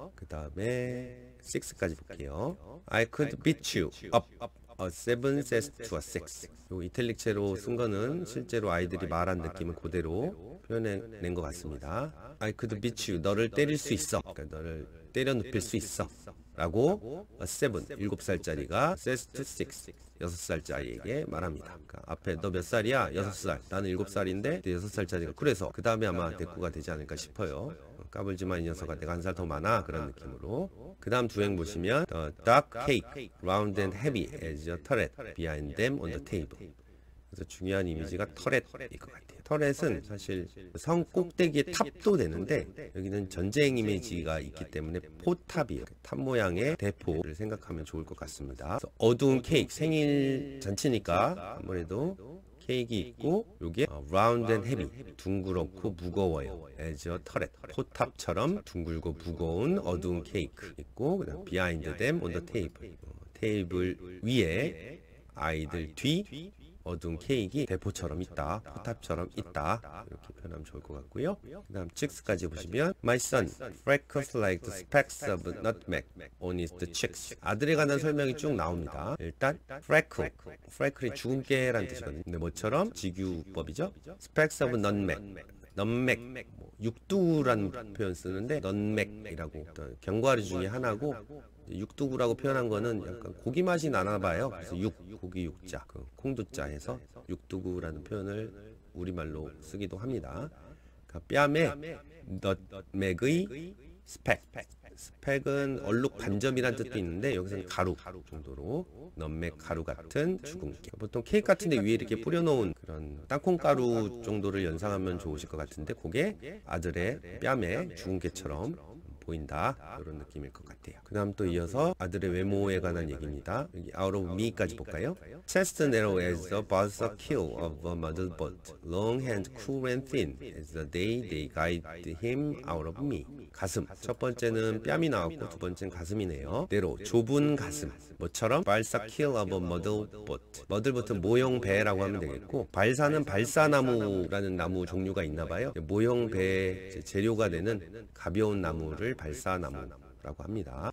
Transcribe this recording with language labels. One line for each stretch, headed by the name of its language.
Korean: 그 다음에 6까지 볼게요.
English: I could beat you up. A 7 says to a 6.
Korean: 요 이탈릭체로 쓴 거는 실제로 아이들이 말한 느낌을 그대로 표현해낸 것 같습니다.
English: I could beat you.
Korean: 너를 때릴 수 있어. 그러니까 너를 때려 눕힐 수 있어.
English: 라고 a 7,
Korean: 7살짜리가
English: says to 6.
Korean: 6살짜리에게 말합니다. 그러니까 앞에 너 몇 살이야? 6살. 나는 7살인데 6살짜리가 그래서 그 다음에 아마 대꾸가 되지 않을까 싶어요. 까불지만 이 녀석아 내가 한 살 더 많아 그런 느낌으로. 그 다음 두 행 보시면
English: The dark cake, round and heavy as a turret behind them on the table.
Korean: 그래서 중요한 이미지가 터렛일 것 같아요. 터렛은 사실 성 꼭대기의 탑도 되는데 여기는 전쟁 이미지가 있기 때문에 포탑이에요. 탑 모양의 대포를 생각하면 좋을 것 같습니다. 어두운 케이크, 생일 잔치니까 아무래도 케이크 있고 요게
English: round and heavy,
Korean: 둥그렇고 무거워요. as a turret, 포탑처럼 둥글고 무거운 어두운 케이크 있고 그다음
English: behind them on the table,
Korean: 테이블 위에 아이들 뒤 어두운 케이크가 대포처럼 있다, 포탑처럼 있다, 이렇게 표현하면 좋을 것 같고요. 그 다음 chcks까지 보시면
English: My son freckles like the specks of nutmeg on his cheeks.
Korean: 아들에 관한 설명이 쭉 나옵니다. 일단 freckle이 주근깨라는 뜻이거든요. 근데 뭐처럼 직유법이죠. specks of nutmeg, 육두라는 표현 쓰는데 nutmeg이라고 어떤 견과류 중에 하나고, 육두구라고 표현한 거는 약간 고기 맛이 나나 봐요. 그래서 고기 육자, 그 콩두자 해서 육두구라는 표현을 우리말로 쓰기도 합니다. 그러니까 뺨에
English: nutmeg의 스펙은
Korean: 얼룩 반점이란 뜻도 있는데 여기서는 가루 정도로 nutmeg 가루 같은 주근깨. 보통 케이크 같은데 위에 이렇게 뿌려놓은 그런 땅콩가루 정도를 연상하면 좋으실 것 같은데 그게 아들의 뺨에 주근깨처럼 보인다, 이런 느낌일 것 같아요. 그 다음 또 이어서 아들의 외모에 관한 얘기입니다. 여기 out of me까지 볼까요?
English: Chest narrow as the balsa keel of a mother bird, long hands cool and thin as the day they guide him out of me.
Korean: 가슴, 첫 번째는 뺨이 나왔고 두 번째는 가슴이네요. narrow, 좁은 가슴, 뭐처럼?
English: balsa keel of a mother bird.
Korean: mother부터 모형 배라고 하면 되겠고, 발사는 발사나무라는 나무 종류가 있나봐요. 모형 배 재료가 되는 가벼운 나무를 발사나무라고 합니다.